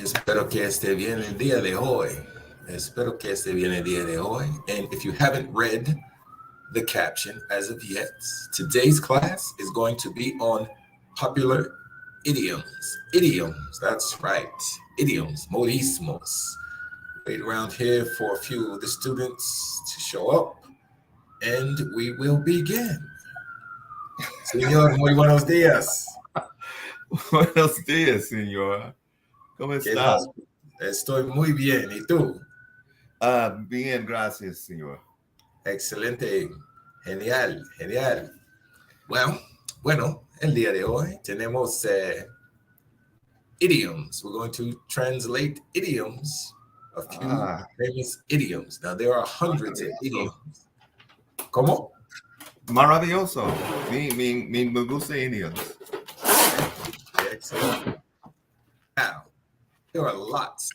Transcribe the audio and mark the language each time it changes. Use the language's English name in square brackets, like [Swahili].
[Spanish] Espero que esté bien el día de hoy. Espero que esté bien el día de hoy. [English] And if you haven't read the caption as of yet, today's class is going to be on popular idioms. Idioms, that's right. Idioms, modismos. Wait around here for a few of the students to show up, and we will begin. [Spanish] Señor, muy buenos días. Buenos días, señora. ¿Cómo ¿Qué está? tal? Estoy muy bien. ¿Y tú? Bien, gracias, señor. Excelente. Genial, genial. Bueno, el día de hoy tenemos idioms. [English] We're going to translate idioms, a few famous idioms. Now, there are hundreds of idioms. [Spanish] ¿Cómo? Maravilloso. Me gusta idioms. [English] Excellent. Now, there are lots.